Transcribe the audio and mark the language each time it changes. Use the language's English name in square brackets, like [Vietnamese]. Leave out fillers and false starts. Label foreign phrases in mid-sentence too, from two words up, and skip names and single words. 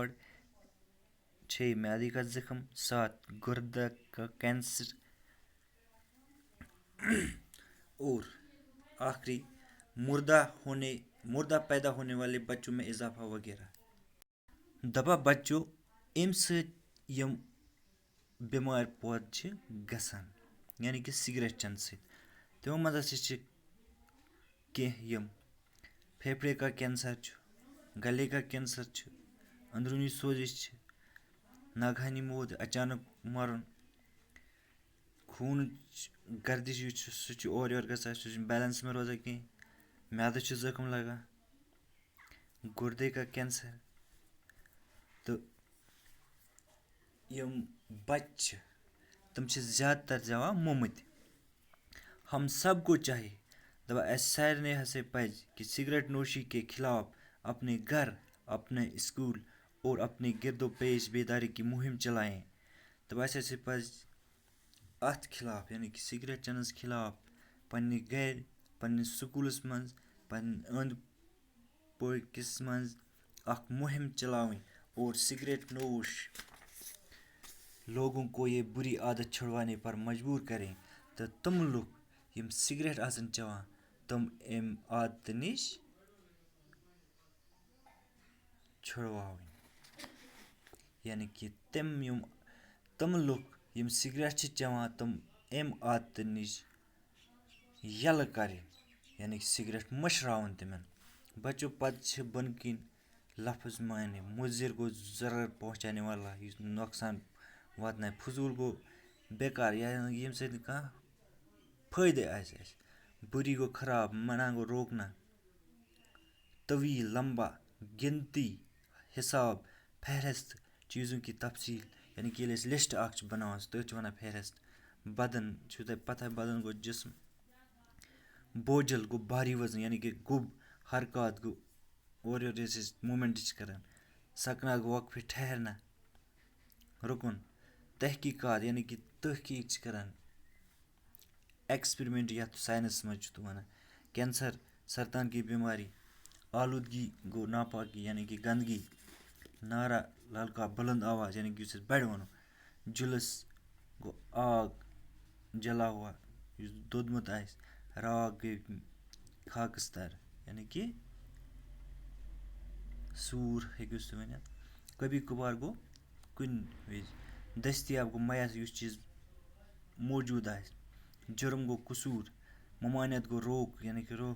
[Urdu] 6، معدے کا زخم. 7، گردہ کا کینسر. اور آخری، مردہ پیدا ہونے والے بچوں میں اضافہ وغیرہ. دبا بچوں، [Kashmiri] امہِ سۭتۍ یِم بٮ۪مارِ پٲدٕ چھِ گژھان، یعنی کہ سگریٹ چٮ۪نہٕ سۭتۍ، تِمو منٛز ہسا چھِ کینٛہہ یِم: [Urdu] پھیپھڑے کا کینسر چھُ، گلے کا کینسر چھُ، اندرونی سوزش چھِ، ناگہانی موت، اچانک مرُن، [Kashmiri] خوٗنٕچ گردش یُس چھُ سُہ چھُ اورٕ یورٕ گژھان، سُہ چھُنہٕ بیلنس منٛز روزان کینٛہہ، میادس چھُ زخم لگان، [Urdu] گردے کا کینسر. [Kashmiri] تہٕ یِم بچہِ چھِ تِم چھِ زیادٕ تر زٮ۪وان مومٕتۍ. [Urdu] ہم سب کو چاہیے، [Kashmiri] دپان اَسہِ سارنٕے ہسا پزِ [Urdu] کہ سگریٹ نوشی کے خلاف اپنے گھر، اپنے اسکول اور اپنے گرد و پیش بیداری کی مہم چلائیں. [Kashmiri] دپان اَسہِ ہسا پزِ اَتھ خلاف، یعنی کہ سگریٹ چٮ۪نس خلاف پننہِ گرِ، پننِس سکوٗلس منٛز، پننہِ أنٛدۍ پٔکِس منٛز اکھ مہم چلاوٕنۍ [Urdu] اور سگریٹ نوش لوگوں کو یہ بری عادت چھڑوانے پر مجبور کریں. [Kashmiri] تہٕ تِم لُکھ یِم سگریٹ آسن چٮ۪وان تِم امہِ عادتہٕ نِش چھُڑواوٕنۍ. یعنی کہ تِم لُکھ یِم سگریٹ چھِ چٮ۪وان تِم امہِ عادتہٕ نِش یَلہٕ کَرٕنۍ، یعنی کہ سگریٹ مٔشراوُن تِمن. بچو، پتہٕ چھِ بۄنہٕ کِنۍ لفظ معنی: مُضِر گوٚو [Urdu] ضرر پہنچانے والا، [Kashmiri] یُس نۄقصان واتنایہِ. فضوٗل گوٚو بیکار، ییٚمہِ سۭتۍ نہٕ کانٛہہ فٲیدٕ آسہِ اَسہِ. بُری گوٚو خراب، منع گوٚو روکنا. طویل، لمبا، گنتی، حساب، [Urdu] فہرست چیٖزوں کی تفصیل، [Kashmiri] یعنی کہ ییٚلہِ أسۍ لسٹ اکھ چھِ بناوان تٔتھۍ چھِ وَنان فہرست. بدن چھُو تۄہہِ پتہ، بدن گوٚو جسم. بوجھل گوٚو [Urdu] بھاری وزن، [Kashmiri] یعنی کہ گوٚب، حرکات گوٚو اورٕ یورٕ یۄس أسۍ موٗمٮ۪نٛٹ چھِ کران. سکنا گوٚو وقفے، ٹھہرنا، رُکُن. تحقیقات، یعنی کہ تحقیق چھِ کران، ایکسپیرمنٹ یتھ ساینس منٛز چھِ وَنان. [Urdu] کینسر، سرطان کی بیماری. [Kashmiri] آلودگی گوٚو ناپاکی، یعنی کہ گندگی. نعرہ للکا، [Urdu] بلند آواز، [Kashmiri] یعنی کہ یُس أسۍ بڑِ وَنو. جُلس گوٚو آگ، [Urdu] جلا ہوا، [Kashmiri] یُس دوٚدمُت آسہِ. راکھ گٔے خاکستر، یعنی کہ سوٗر ہیٚکِو سُہ ؤنِتھ. [Urdu] کبھی کبھار [Kashmiri] گوٚو کُنہِ وِزِ. دٔستیاب گوٚو میسر، یُس چیٖز موجوٗد آسہِ. جُرم گوٚو قصوٗر. ممانعت گوٚو روک، یعنی کہ روک.